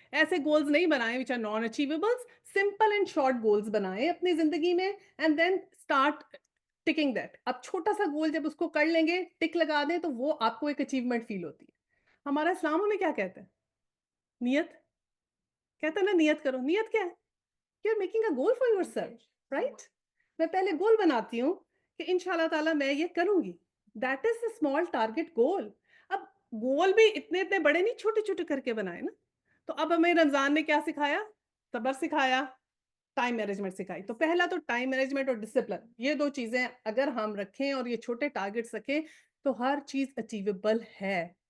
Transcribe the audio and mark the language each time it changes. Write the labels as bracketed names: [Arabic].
[Urdu] ایسے گولز نہیں بنائیں [English] which are non achievables, simple and short goals [Urdu] بنائیں اپنی زندگی میں [English] And then start ticking that. [Urdu] اب چھوٹا سا گول جب اس کو کر لیں گے, ٹک لگا دیں تو وہ آپ کو ایک اچیومنٹ فیل ہوتی ہے. ہمارا اسلام ہمیں کیا کہتا ہے؟ نیت. کہتا ہے نا نیت کرو. نیت کیا ہے؟ [English] You're making a goal for yourself, right? [Urdu] میں پہلے گول بناتی ہوں کہ انشاءاللہ تعالیٰ میں یہ کروں گی. [English] That is the small target goal. [Urdu] اب گول بھی اتنے بڑے نہیں, چھوٹے چھوٹے کر کے بنائے نا. تو اب ہمیں رمضان نے کیا سکھایا؟ صبر سکھایا, ٹائم مینجمنٹ سکھائی. تو پہلا تو ٹائم مینجمنٹ اور ڈسپلن, یہ دو چیزیں اگر ہم رکھیں اور یہ چھوٹے ٹارگیٹس رکھیں تو ہر چیز اچیویبل ہے.